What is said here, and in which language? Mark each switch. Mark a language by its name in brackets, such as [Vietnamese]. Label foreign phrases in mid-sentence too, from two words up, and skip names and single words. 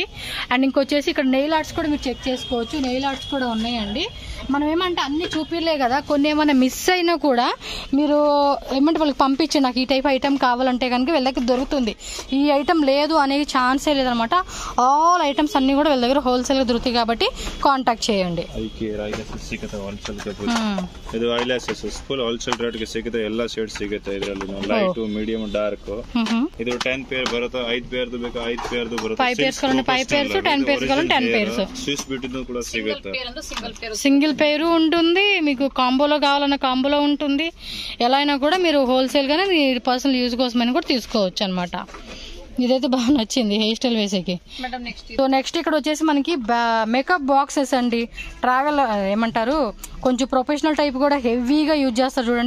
[Telugu] అండ్ ఇంకొచ్చేసి ఇక్కడ [English] nail arts [Telugu] కూడా మీరు చెక్ చేసుకోవచ్చు. [English] nail arts [Telugu] కూడా ఉన్నాయండి. మనం ఏమంటే అన్ని చూపిలే కదా, కొన్ని ఏమైనా మిస్ అయినా కూడా మీరు ఏమంటే వాళ్ళకి పంపించండి, నాకు ఈ [English] type item [Telugu] కావాలంటే కనుక వీళ్ళ దగ్గర దొరుకుతుంది. ఈ ఐటమ్ లేదు అనే ఛాన్సే లేదనమాట. [English] All items [Telugu] అన్ని కూడా వీళ్ళ దగ్గర హోల్సేల్ గా దొరుకుతాయి కాబట్టి ಕಾಂಟ್ಯಾಕ್ಟ್ చేయండి. [Kannada] ಸಿಗುತ್ತೆ ಹೋಲ್ಸೇಲ್ ಗೆ. ಇದು ಐಲ್ಯಾಶಸ್ [English] full wholesale rate [Kannada] ಗೆ ಸಿಗುತ್ತೆ, ಎಲ್ಲಾ ಶೇಡ್ ಸಿಗುತ್ತೆ ಇದರಲ್ಲಿ. [English] Light, medium, dark. [Kannada] ಇದು 10 ಪೇರ್ ಬರುತ್ತೆ, 5 ಪೇರ್ದು ಬೇಕು 5 ಪೇರ್ದು ಬರುತ್ತೆ, [Telugu] 5 పేర్స్ కావాలంటే 5 పేర్స్, 10 పేర్స్ కావాలంటే 10 పేర్స్. [Kannada] ಸ್ವಿಸ್ ಬ್ಯೂಟಿದು ಕೂಡ ಸಿಗುತ್ತೆ. [English] single pair [Telugu] ఉంటుంది, మీకు కాంబోలో కావాలన్నా కాంబోలో ఉంటుంది. ఎలా అయినా కూడా మీరు హోల్సేల్ గానే మీ [English] personal use [Telugu] కోసమని కూడా తీసుకోవచ్చు అనమాట. ఇదైతే బాగా నచ్చింది [English] hair style [Telugu] వేసేకి. [English] so next [Telugu] ఇక్కడ వచ్చేసి మనకి [English] makeup boxes [Telugu] అండి. ట్రావెల్ ఏమంటారు, కొంచెం [English] professional type [Telugu] కూడా హెవీగా యూజ్ చేస్తారు చూడండి.